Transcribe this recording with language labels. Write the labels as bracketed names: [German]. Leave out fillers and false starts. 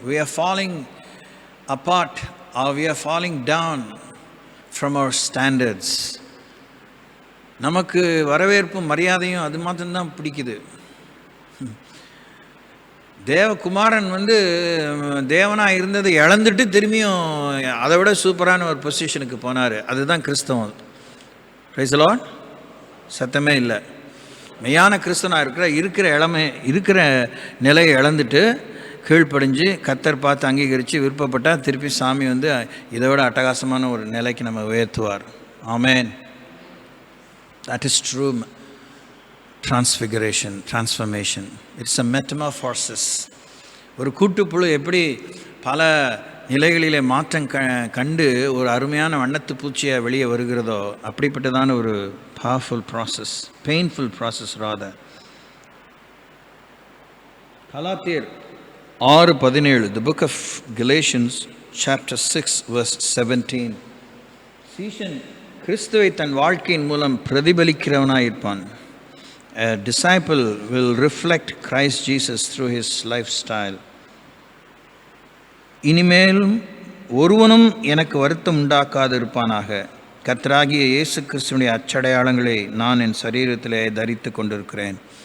[English] we are falling apart or we are falling down from our standards. [Tamil] நமக்கு வரவேற்பும் மரியாதையும் அது மாத்திரம்தான் பிடிக்குது. தேவகுமாரன் தேவனாக இருந்ததை இழந்துட்டு திரும்பியும் அதை விட சூப்பரான ஒரு பொசிஷனுக்கு போனார். அதுதான் கிறிஸ்தவம். [English] Praise the Lord. [Tamil] சத்தமே இல்லை. மெய்யான கிறிஸ்தவனாக இருக்கிற நிலையை இழந்துட்டு கீழ்ப்படிஞ்சு கர்த்தர் பார்த்து அங்கீகரித்து விருப்பப்பட்டால் திருப்பி சாமி இதை விட அட்டகாசமான ஒரு நிலைக்கு நம்ம உயர்த்துவார். ஆமேன். [English] That is true transformation. It's a metamorphosis. [Tamil] ஒரு கூட்டுப்புழு எப்படி பல நிலைகளிலே மாற்றம் கண்டு ஒரு அருமையான வண்ணத்து பூச்சியை வெளியே வருகிறதோ அப்படிப்பட்டதான ஒரு [English] Powerful process, painful process rather. கலாத்தியர் 6:17, the book of Galatians chapter 6 verse 17. [Tamil] சீஷன் கிறிஸ்துவை தன் வாழ்க்கையின் மூலம் பிரதிபலிக்கிறவனாயிருப்பான். [English] A disciple will reflect Christ Jesus through his lifestyle. [Tamil] இனிமேலும் ஒருவனும் எனக்கு வருத்தம் உண்டாக்காதிருப்பானாக, கர்த்தராகிய இயேசு கிறிஸ்துவினுடைய அச்சடையாளங்களை நான் என் சரீரத்திலே தரித்து கொண்டிருக்கிறேன்.